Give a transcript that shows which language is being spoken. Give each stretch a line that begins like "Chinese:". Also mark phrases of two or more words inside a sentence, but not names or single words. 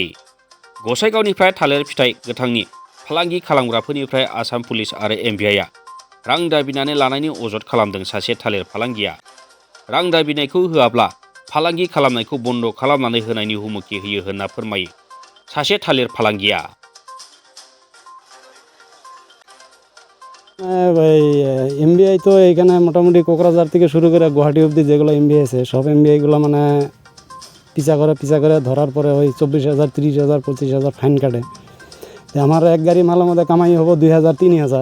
Bodo: गसाइगावनिफ्राय थालिर फिथाइ गोथांनि फालांगि खालामग्राफोरनिफ्राय आसाम पुलिस आरो एमबिआइआ रां दाबिनानै लानायनि अजद खालामदों सासे थालिर फालांगिया। रां दाबिनायखौ होआब्ला फालांगि खालामनायखौ बन्द' खालामनानै होनायनि हुमखि होयो होनना फोरमायो सासे थालिर फालांगिया।
Bangla: ভাই এমবিআই তো এখানে মোটামুটি কোকরাঝার থেকে শুরু করে গুয়াহাটি অবধি যেগুলো এমবিআই আছে সব এমবিআইগুলো মানে পিছা করে ধরার পরে ওই 24,000 30,000 25,000 ফাইন কাটে। আমার এক গাড়ি মালের মধ্যে কামাই হবো 2,000 3,000।